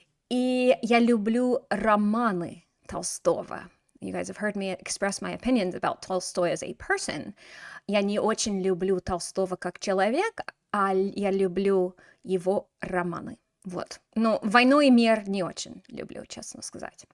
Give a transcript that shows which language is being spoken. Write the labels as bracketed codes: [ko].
[ru] И я люблю романы Толстого. [en] You guys have heard me express my opinions about Tolstoy as a person. [ru] Я не очень люблю Толстого как человека, а я люблю его романы. Вот. Но «Войну и мир» не очень люблю, честно сказать.